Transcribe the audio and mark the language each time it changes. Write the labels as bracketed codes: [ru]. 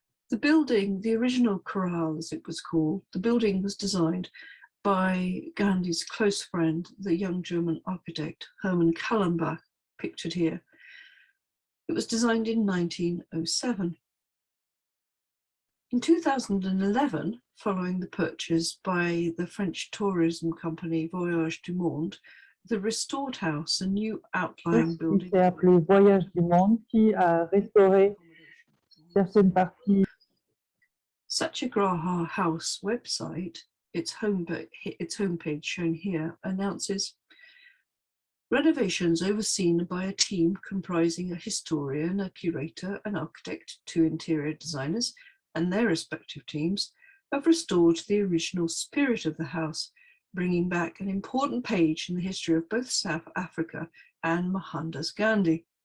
[en] The building, the original corral as it was called, the building was designed by Gandhi's close friend, the young German architect Hermann Kallenbach, pictured here. It was designed in 1907. In 2011, following the purchase by the French tourism company Voyage du Monde, the restored house, a new outlying building. [fr] C'est appelé Voyage du Monde, qui a restauré certaines parties. [en] Satyagraha House website, its homepage shown here, announces renovations overseen by a team comprising a historian, a curator, an architect, 2 interior designers, and their respective teams have restored the original spirit of the house, bringing back an important page in the history of both South Africa and Mohandas Gandhi.